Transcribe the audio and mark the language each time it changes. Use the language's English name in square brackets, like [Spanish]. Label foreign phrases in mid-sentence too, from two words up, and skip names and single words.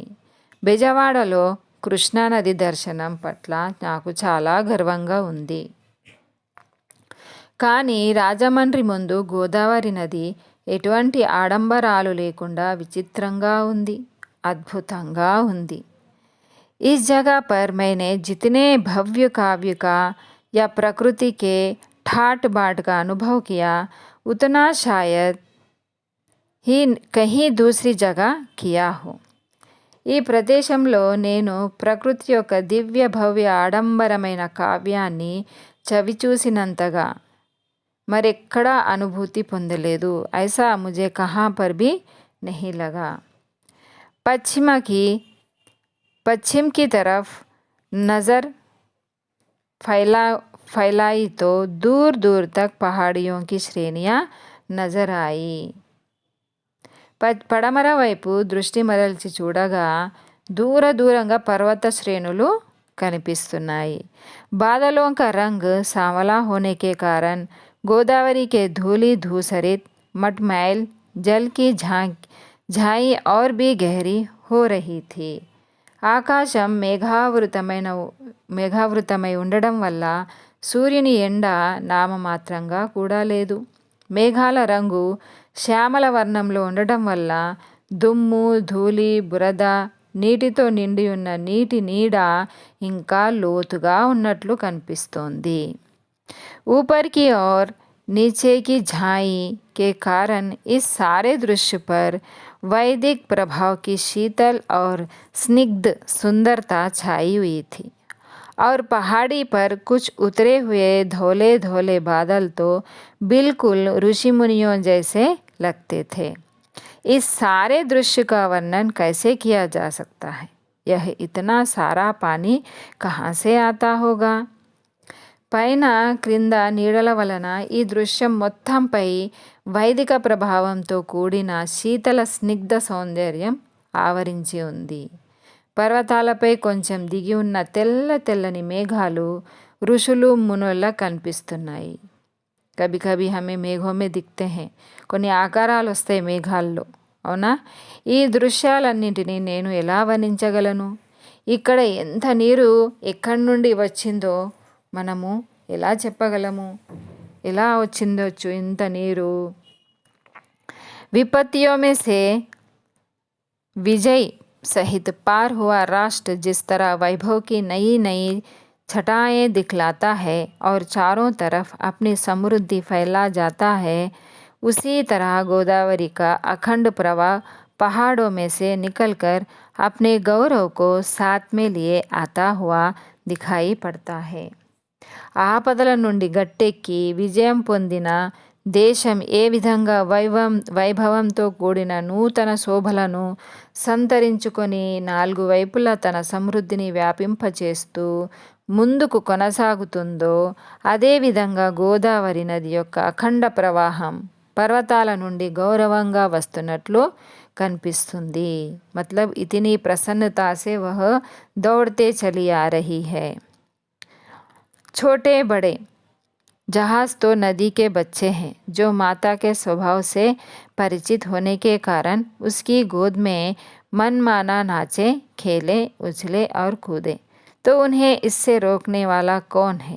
[Telugu] బెజవాడలో కృష్ణానది దర్శనం పట్ల నాకు చాలా గర్వంగా ఉంది. కానీ రాజమండ్రి ముందు గోదావరి నది ఎటువంటి ఆడంబరాలు లేకుండా విచిత్రంగా ఉంది, అద్భుతంగా ఉంది. [Hindi] इस जगह पर मैंने जितने भव्य काव्य का या प्रकृति के ठाट बाट का अनुभव किया उतना शायद ही कहीं दूसरी जगह किया हो. [Telugu] ఈ ప్రదేశంలో నేను ప్రకృతి యొక్క దివ్య భవ్య ఆడంబరమైన కావ్యాన్ని చవిచూసినంతగా మరెక్కడా అనుభూతి పొందలేదు. [Hindi] ऐसा मुझे कहाँ पर भी नहीं लगा. पश्चिम की तरफ नज़र फैलाई तो दूर दूर तक पहाड़ियों की श्रेणियाँ नजर आई. [Telugu] పడమర వైపు దృష్టి మరల్చి చూడగా దూరంగా పర్వత శ్రేణులు కనిపిస్తున్నాయి. [Hindi] बादलों का रंग सांवला होने के कारण गोदावरी के धूली धूसरित मटमैल जल की झाई और भी गहरी हो रही थी. [Telugu] ఆకాశం మేఘావృతమై ఉండడం వల్ల సూర్యుని ఎండ నామమాత్రంగా కూడా లేదు. మేఘాల రంగు శ్యామల వర్ణంలో ఉండడం వల్ల దుమ్ము, ధూళి, బురద, నీటితో నిండి ఉన్న నీటి నీడ ఇంకా లోతుగా ఉన్నట్లు కనిపిస్తోంది. [Hindi] ऊपर की ओर नीचे की झाई के कारण इस सारे दृश्य पर वैदिक प्रभाव की शीतल और स्निग्ध सुंदरता छाई हुई थी और पहाड़ी पर कुछ उतरे हुए धौले धौले बादल तो बिल्कुल ऋषि मुनियों जैसे लगते थे. इस सारे दृश्य का वर्णन कैसे किया जा सकता है? यह इतना सारा पानी कहाँ से आता होगा? [Telugu] పైన క్రింద నీడల వలన ఈ దృశ్యం మొత్తంపై వైదిక ప్రభావంతో కూడిన శీతల స్నిగ్ధ సౌందర్యం ఆవరించి ఉంది. పర్వతాలపై కొంచెం దిగి ఉన్న తెల్లని మేఘాలు ఋషులు మునుల్లా కనిపిస్తున్నాయి. [Hindi] कभी कभी हमें मेघों में दिखते हैं, [Telugu] కొన్ని ఆకారాలు వస్తాయి మేఘాల్లో, అవునా? ఈ దృశ్యాలన్నింటినీ నేను ఎలా వర్ణించగలను? ఇక్కడ ఎంత నీరు ఎక్కడి నుండి వచ్చిందో మనము ఎలా చెప్పగలము? ఎలా వచ్చిందొచ్చు ఇంత నీరు? [Hindi] विपत्तियों में से विजय सहित पार हुआ राष्ट्र जिस तरह वैभव की नई नई छटाएं दिखलाता है और चारों तरफ अपनी समृद्धि फैला जाता है, उसी तरह गोदावरी का अखंड प्रवाह पहाड़ों में से निकलकर अपने गौरव को साथ में लिए आता हुआ दिखाई पड़ता है. [Telugu] ఆపదల నుండి గట్టెక్కి విజయం పొందిన దేశం ఏ విధంగా వైభవంతో కూడిన నూతన శోభలను సంతరించుకొని నాలుగు వైపులా తన సమృద్ధిని వ్యాపింపచేస్తూ ముందుకు కొనసాగుతుందో అదేవిధంగా గోదావరి నది యొక్క అఖండ ప్రవాహం పర్వతాల నుండి గౌరవంగా వస్తున్నట్లు కనిపిస్తుంది. [Hindi] मतलब इतनी प्रसन्नता से वह दौड़ते चली आ रही है. छोटे बड़े जहाज़ तो नदी के बच्चे हैं जो माता के स्वभाव से परिचित होने के कारण उसकी गोद में मनमाना नाचे, खेले, उछले और कूदे, तो उन्हें इससे रोकने वाला कौन है?